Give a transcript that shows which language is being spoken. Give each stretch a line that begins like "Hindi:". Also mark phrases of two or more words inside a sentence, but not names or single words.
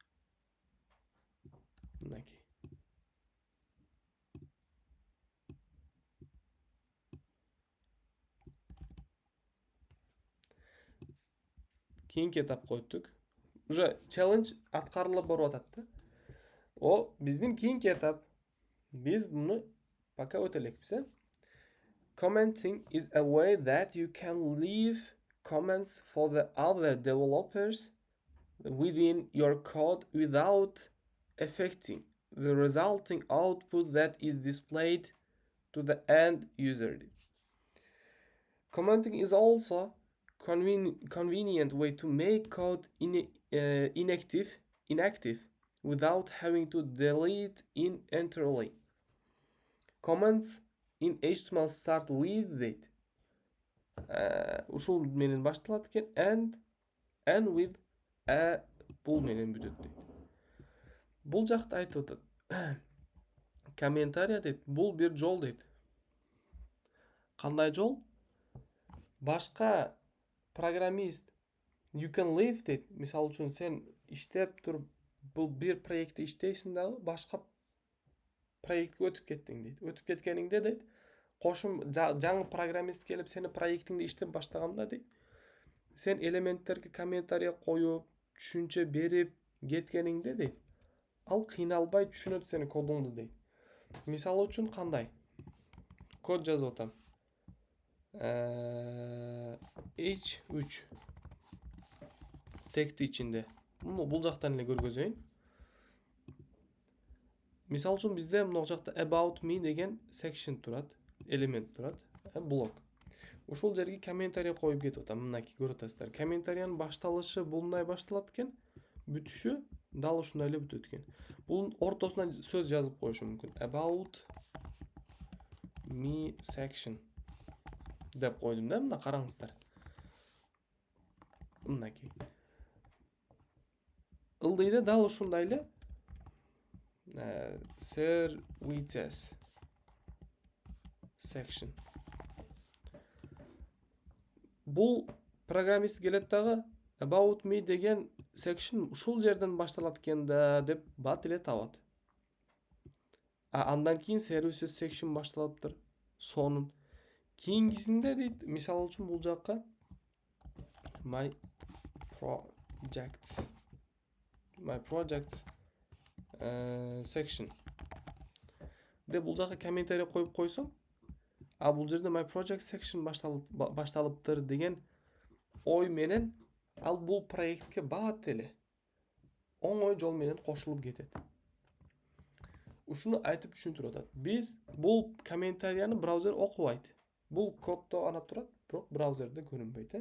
Kyrgyz: Мынакей. Кийинки этап койдук. Уже челлендж аткарылып барып атат да. Биздин кийинки этап. Биз буну пока өтөлекпиз.
English: Commenting is a way that you can leave comments for the other developers within your code without affecting the resulting output that is displayed to the end user. Commenting is also convenient way to make code inactive without having to delete it entirely. Comments in HTML start with deydi.
Kyrgyz: Ушул менен башталат экен,
English: and with a
Kyrgyz: бул менен бүтөт дейт. Бул жакта айтып атат. Комментарий дейт, бул бир жол дейт. Кандай жол? Башка программист
English: you can leave
Kyrgyz: дейт. Мисалы үчүн сен иштеп туруп бул бир проектти иштейсиң дагы, башка проектке өтүп кеттиң дейт. Өтүп кеткениңде дейт, кошум жаңы программист келип сени проектиңди иштеп баштаганда дейт, сен элементтерге комментарий коюп, түшүнчө берип кеткениңде дейт, ал кыйналбай түшүнөт сени кодуңду дейт. Мисалы үчүн кандай? Код жазып атам. H3 тегти ичинде. Бул жактан эле көргөзөйүн. Мисалы үчүн бизде мына жакта
English: about me
Kyrgyz: деген section турат, элемент турат, блок. Ушул жерге комментарий коюп кетип атам. Мынакей көрүп атасыздар. Комментариянын башталышы булундай башталат экен, бүтүшү дал ушундай эле бүтөт экен. Бунун ортосуна сөз жазып коюшум мүмкүн.
English: About me section
Kyrgyz: деп койдум да, мына караңыздар. Мынакей. Ылдыйда дал ушундай эле
English: services section.
Kyrgyz: Бул программист келет дагы
English: about me
Kyrgyz: деген section ушул жерден башталат экен да деп бат эле табат. Андан кийин
English: services section
Kyrgyz: башталыптыр. Сонун. Кийинкисинде дейт, мисалы үчүн бул жакка
English: my projects section
Kyrgyz: деп бул жакка комментарий коюп койсоң, бул жерде
English: my project section
Kyrgyz: башталыптыр деген ой менен ал бул проектке бат эле оңой жол менен кошулуп кетет. Ушуну айтып түшүндүрүп атат. Биз бул комментарияны браузер окубайт. Бул коддо ана турат, бирок браузерде көрүнбөйт.